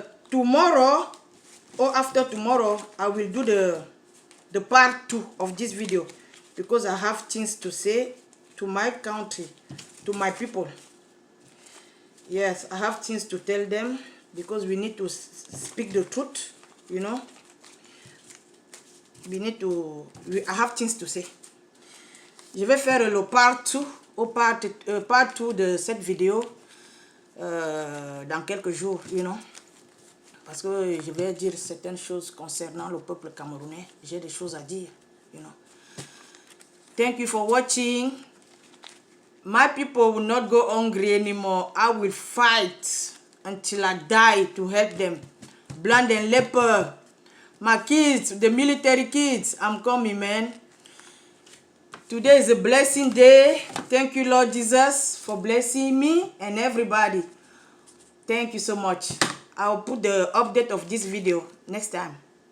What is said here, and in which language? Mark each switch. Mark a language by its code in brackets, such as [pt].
[en] Tomorrow or after tomorrow, I will do the part 2 of this video, because I have things to say to my country, to my people. Yes, I have things to tell them, because we need to speak the truth, you know. I have things to say. [fr] Je vais faire le part 2 de cette vidéo dans quelques jours, [en] you know. [fr] Parce que je vais dire certaines choses concernant le peuple camerounais. J'ai des choses à dire, [en] you know. Thank you for watching. My people will not go hungry anymore. I will fight until I die to help them. Blind and leper. My kids, the military kids, I'm coming, man. Today is a blessing day. Thank you, Lord Jesus, for blessing me and everybody. Thank you so much. I'll put the update of this video next time.